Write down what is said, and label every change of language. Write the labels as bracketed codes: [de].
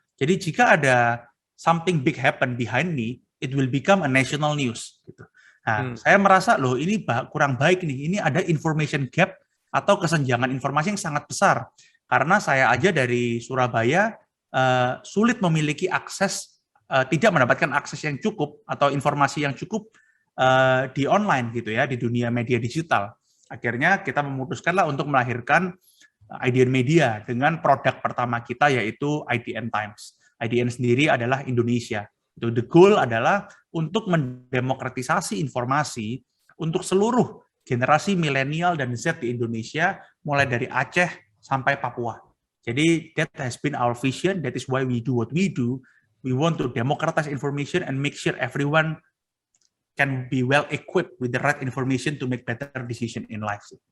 [id] Jadi jika ada [en] something big happen behind me, it will become a national news. [id] Gitu. Nah, saya merasa loh ini kurang baik nih. Ini ada information gap atau kesenjangan informasi yang sangat besar. Karena saya aja dari Surabaya sulit memiliki akses, tidak mendapatkan akses yang cukup atau informasi yang cukup di online gitu ya, di dunia media digital. Akhirnya kita memutuskanlah untuk melahirkan IDN Media dengan produk pertama kita yaitu IDN Times. IDN sendiri adalah Indonesia. Itu the goal adalah untuk mendemokratisasi informasi untuk seluruh generasi milenial dan Z di Indonesia, mulai dari Aceh sampai Papua. Jadi [en] that has been our vision. That is why we do what we do. We want to democratize information and make sure everyone can be well equipped with the right information to make better decision in life.